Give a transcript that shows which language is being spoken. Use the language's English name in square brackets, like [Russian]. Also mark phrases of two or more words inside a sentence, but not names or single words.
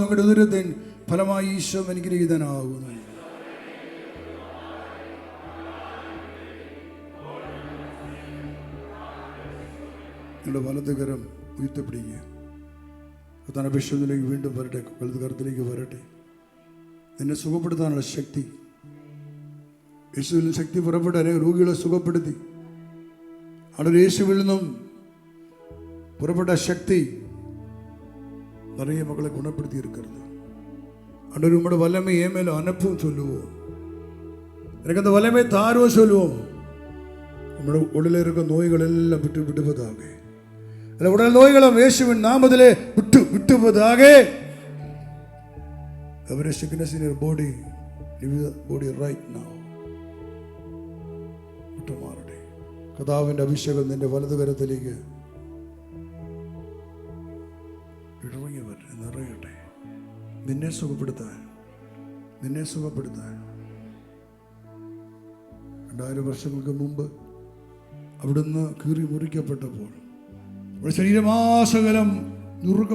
[Malayalam] അങ്ങയുടെ ഉദരത്തിൻ ഫലമായി ഈശോ അനുഗ്രഹീതനാകുന്നു. നിങ്ങളുടെ വലതുകരം ഉയർത്തിപ്പിടിക്കുക. കർത്താവിന്റെ അഭിഷേകത്തിലേക്ക് വീണ്ടും വരട്ടെ, വലതുകരത്തിലേക്ക് വരട്ടെ. നിന്നെ സുഖപ്പെടുത്താനുള്ള ശക്തി, യേശുവിൽ നിന്ന് ശക്തി പുറപ്പെട്ട് അനേക രോഗികളെ സുഖപ്പെടുത്തി. അവിടെ യേശുവിൽ നിന്നും പുറപ്പെട്ട ശക്തി [Tamil] நிறைய மக்களை குணப்படுத்தி இருக்கிறது. ஆண்டவர் உம்முடைய வல்லமை ஏன் மேல அனுப்பும் சொல்லுவோம். எனக்கு அந்த வல்லமை தாருவோம் சொல்லுவோம். உம்முடைய உடலில் இருக்க நோய்கள் எல்லாம் விட்டு விடுவதாக. அந்த உடல் நோய்களும் இயேசுவின் நாமத்திலே விட்டு விட்டுவதாக. [English] Every sickness in your body, leave the body right now. [Malayalam] വിട്ടുമാറട്ടെ. കർത്താവിന്റെ അഭിഷേകം നിന്റെ വലതുകരത്തിലേക്ക് ഇറങ്ങി വരട്ടെ, നിറയട്ടെ. നിന്നെ സുഖപ്പെടുത്താൻ, നിന്നെ സുഖപ്പെടുത്താൻ. 2000 വർഷങ്ങൾക്ക് മുമ്പ് അവിടുന്ന് കീറി മുറിക്കപ്പെട്ടപ്പോൾ അവിടെ ശരീരമാസകലം നുറുക്കപ്പെട്ടു.